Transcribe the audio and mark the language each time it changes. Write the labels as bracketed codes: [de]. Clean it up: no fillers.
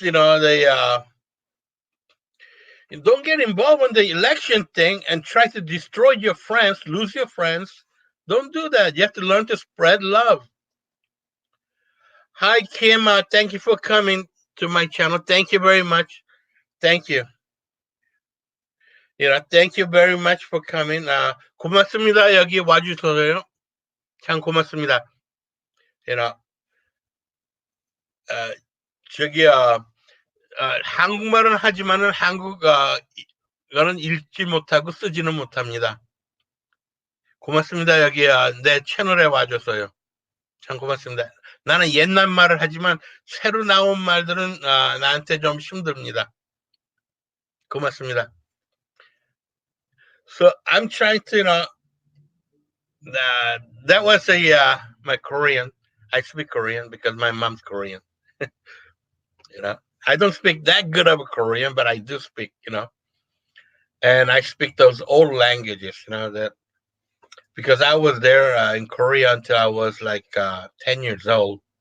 [en] Don't get involved in the election thing and try to destroy your friends, lose your friends. Don't do that. You have to learn to spread love. Hi, Kim. Thank you for coming to my channel. Thank you very much. Thank you. Thank you very much for coming. [ko] 고맙습니다. 여기 와주셔서요. 참 고맙습니다. You know, 어, 저기 한국말은 하지만은 한국어는 읽지 못하고 쓰지는 못합니다. 고맙습니다. 여기 내 채널에 와줘서요. 참 고맙습니다. 나는 옛날 말을 하지만 새로 나온 말들은 나한테 좀 힘듭니다. 고맙습니다. [en] So I'm trying to, that was my Korean. I speak Korean because my mom's Korean. I don't speak that good of a Korean, but I do speak, and I speak those old languages, that because I was there in Korea until I was like 10 years old.